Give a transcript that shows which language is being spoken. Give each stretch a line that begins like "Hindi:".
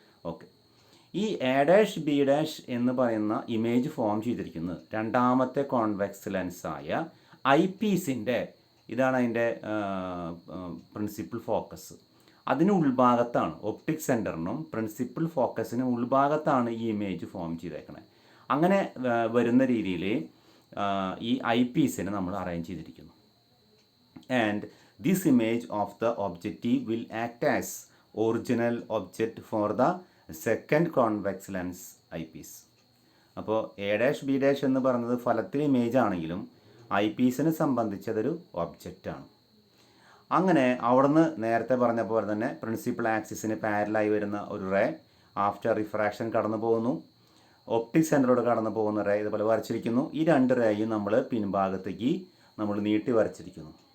Malayalam: Okay, ഈ A', B' എന്ന് പറയുന്ന ഇമേജ് ഫോം ചെയ്തിരിക്കുന്നത് രണ്ടാമത്തെ കോൺവെക്സ് ലെൻസായ ഐ പീസിൻ്റെ, ഇതാണ് അതിൻ്റെ പ്രിൻസിപ്പൽ ഫോക്കസ്. അതിന് ഉൾഭാഗത്താണ്, ഒപ്റ്റിക് സെൻറ്ററിനും പ്രിൻസിപ്പൽ ഫോക്കസിന് ഉൾഭാഗത്താണ് ഈ ഇമേജ് ഫോം ചെയ്തേക്കണേ. അങ്ങനെ വരുന്ന രീതിയിൽ ഈ ഐ പീസിനെ നമ്മൾ അറേഞ്ച് ചെയ്തിരിക്കുന്നു.
English: And this image of the objective will act as original object for the second convex lens eyepiece.
Malayalam: അപ്പോൾ A', B' എന്ന് പറയുന്നത് ഫലത്തിൽ ഇമേജ് ആണെങ്കിലും ഐ പീസിനെ സംബന്ധിച്ചതൊരു ഒബ്ജക്റ്റാണ്. അങ്ങനെ അവിടുന്ന് നേരത്തെ പറഞ്ഞ പോലെ തന്നെ പ്രിൻസിപ്പൽ ആക്സിസിന് പാരലായി വരുന്ന ഒരു റേ ആഫ്റ്റർ റിഫ്രാക്ഷൻ കടന്നു പോകുന്നു. ഒപ്റ്റിക് സെൻറ്ററിലൂടെ കടന്നു പോകുന്ന റേ ഇതുപോലെ വരച്ചിരിക്കുന്നു. ഈ 2 റേയും നമ്മൾ പിൻഭാഗത്തേക്ക് നമ്മൾ നീട്ടി വരച്ചിരിക്കുന്നു.